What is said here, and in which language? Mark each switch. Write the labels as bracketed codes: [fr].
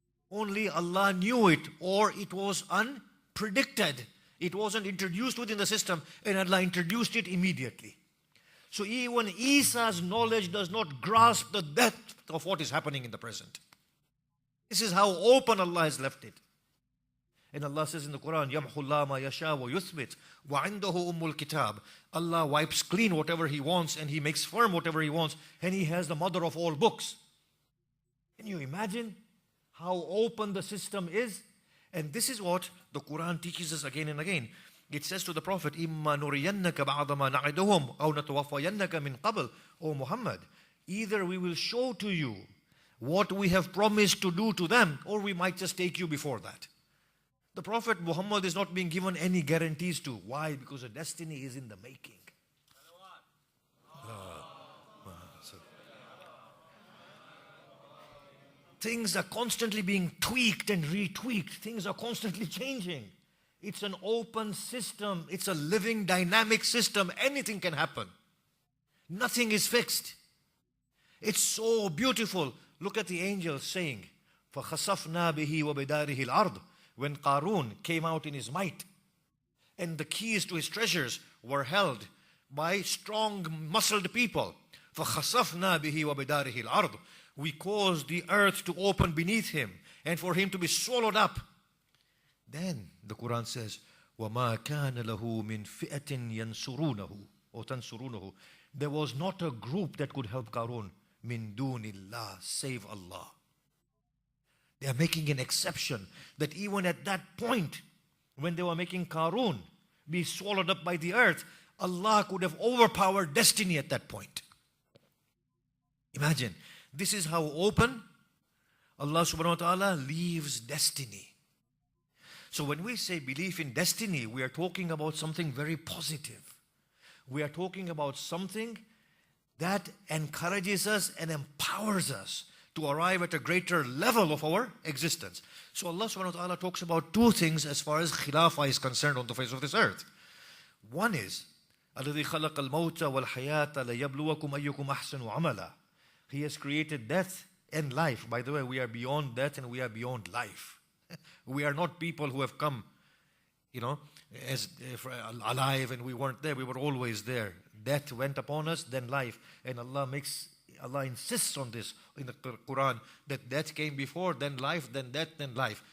[en] Only Allah knew it, or it was unpredicted. It wasn't introduced within the system, and Allah introduced it immediately. So even Isa's knowledge does not grasp the depth of what is happening in the present. This is how open Allah has left it. And Allah says in the Quran, [ar] يَمْحُ اللَّهُ مَا يَشَاءُ وَيُثْبِتُ وَعِنْدَهُ أُمُّ الْكِتَابِ. [en] Allah wipes clean whatever He wants, and He makes firm whatever He wants, and He has the mother of all books. Can you imagine how open the system is? And this is what the Quran teaches us again and again. It says to the Prophet, [ar] إِمَّا نُرِيَنَّكَ بَعْضَ مَا نَعِدُهُمْ أَوْ نَتَوَفَّيَنَّكَ مِنْ قَبْلِ. [en] O Muhammad, either we will show to you what we have promised to do to them, or we might just take you before that. The Prophet Muhammad is not being given any guarantees to. Why? Because the destiny is in the making. Things are constantly being tweaked and retweaked. Things are constantly changing. It's an open system. It's a living, dynamic system. Anything can happen. Nothing is fixed. It's so beautiful. Look at the angels saying, [ar] فَخَسَفْنَا بِهِ وَبِدَارِهِ الْأَرْضِ. [en] When Qarun came out in his might, and the keys to his treasures were held by strong, muscled people. [ar] فَخَسَفْنَا بِهِ وَبِدَارِهِ الْأَرْضِ. [en] We caused the earth to open beneath him, and for him to be swallowed up. Then the Quran says, [ar] وَمَا كَانَ لَهُ مِنْ فِئَةٍ يَنْصُرُونَهُ [en] or [ar] تَنْصُرُونَهُ. [en] There was not a group that could help Qarun. [ar] مِنْ دُونِ اللَّهِ, [en] save Allah. They are making an exception that even at that point, when they were making Qarun be swallowed up by the earth, Allah could have overpowered destiny at that point. Imagine, this is how open Allah subhanahu wa ta'ala leaves destiny. So when we say belief in destiny, we are talking about something very positive. We are talking about something that encourages us and empowers us to arrive at a greater level of our existence. So Allah subhanahu wa ta'ala talks about two things as far as khilafah is concerned on the face of this earth. One is, [ar] الَّذِي خَلَقَ الْمَوْتَ وَالْحَيَاةَ لَيَبْلُوَكُمْ أَيُّكُمْ أَحْسَنُ عَمَلًا. [en] He has created death and life. By the way, we are beyond death and we are beyond life. We are not people who have come, as alive and we weren't there. We were always there. Death went upon us, then life. And Allah insists on this in the Quran, that death came before, then life, then death, then life.